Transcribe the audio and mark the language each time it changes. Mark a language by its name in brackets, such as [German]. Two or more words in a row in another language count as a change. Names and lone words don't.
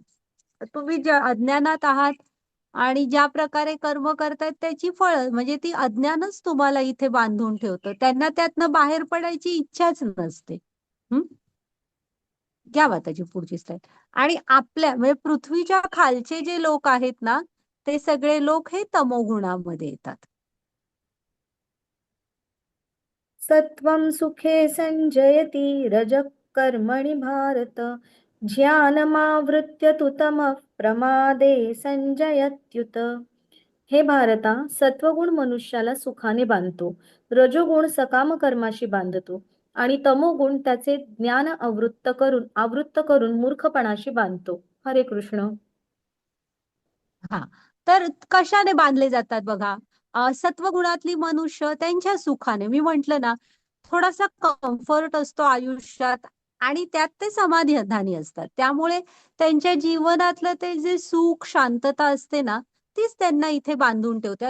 [Marathi] तुम्ही ज्या अज्ञानात आहात आणि ज्या प्रकारे कर्म करतायत त्याची फळं म्हणजे ती अज्ञानच तुम्हाला इथे बांधून ठेवतं. त्यांना त्यातनं बाहेर पडायची इच्छाच नसते. हं? घ्या त्याची पुढची स्लाईड. आणि आपल्या म्हणजे पृथ्वीच्या खालचे जे लोक आहेत ना, ते सगळे लोक हे तमोगुणामध्ये येतात. [Sanskrit] सत्वं सुखे संजयति रजः कर्मणि भारत ज्ञानमावृत्य तु तमः प्रमादे संजयत्युत. [Marathi] हे भारता, सत्वगुण मनुष्याला सुखाने बांधतो, रजोगुण सकाम कर्माशी बांधतो आणि तमोगुण त्याचे ज्ञान आवृत्त करून मूर्खपणाशी बांधतो. हरे कृष्ण. हा, तर कशाने बांधले जातात बघा. सत्वगुणातली मनुष्य त्यांच्या सुखाने, मी म्हंटल ना, थोडासा कम्फर्ट असतो आयुष्यात आणि त्यात ते समाधानी असतात. त्यामुळे त्यांच्या जीवनातलं ते जे सुख शांतता असते ना, तीच त्यांना इथे बांधून ठेवते.